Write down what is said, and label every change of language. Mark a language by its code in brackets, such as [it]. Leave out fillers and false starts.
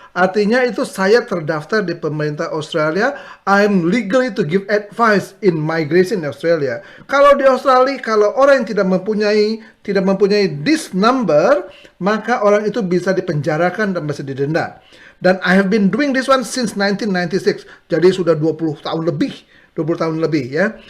[id] Artinya itu saya terdaftar di pemerintah Australia. [en] I'm legally to give advice in migration in Australia. [id] Kalau di Australia, kalau orang yang tidak mempunyai [en] this number, [id] maka orang itu bisa dipenjarakan dan bisa didenda. Dan [en] I have been doing this one since 1996. [id] Jadi sudah 20 tahun lebih ya.